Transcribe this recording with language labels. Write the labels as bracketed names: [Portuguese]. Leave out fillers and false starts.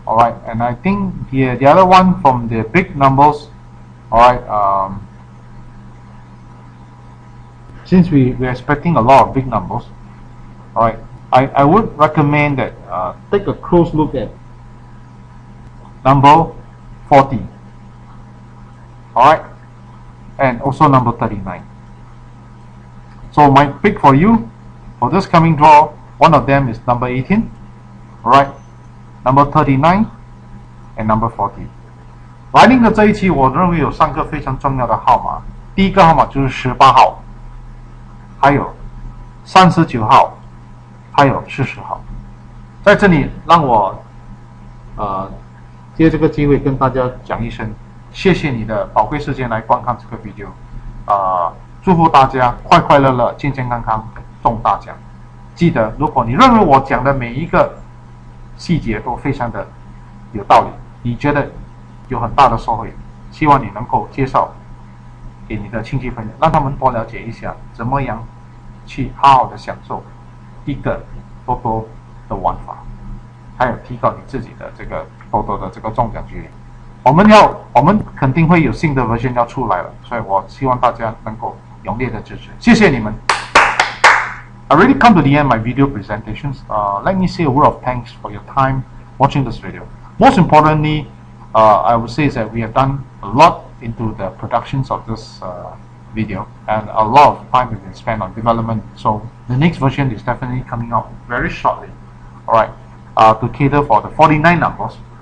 [English] Alright, and I think the other one from the big numbers, alright, since we're expecting a lot of big numbers, alright, I would recommend that take a close look at number 40, alright, and also number 39. So my pick for you for this coming draw, one of them is number 18, alright, number 39 and number 40。 [Chinese] 来临的这一期，我认为有3个非常重要的号码。第一个号码就是18号，还有39号，还有40号。在这里，让我借这个机会跟大家讲一声，谢谢你的宝贵时间来观看这个 video。祝福大家快快乐乐、健健康康、中大奖。记得，如果你认为我讲的每一个细节都非常的有道理，你觉得有很大的收获，希望你能够介绍给你的亲戚朋友，让他们多了解一下怎么样去好好的享受一个多多的玩法，还有提高你自己的这个多多的这个中奖几率。我们肯定会有新的 version 要出来了，所以我希望大家能够踊跃的支持，谢谢你们。 [English] I already come to the end of my video presentations. Let me say a word of thanks for your time watching this video. Most importantly, I would say is that we have done a lot into the productions of this video, and a lot of time has been spent on development. So the next version is definitely coming out very shortly. Alright, to cater for the 49 numbers.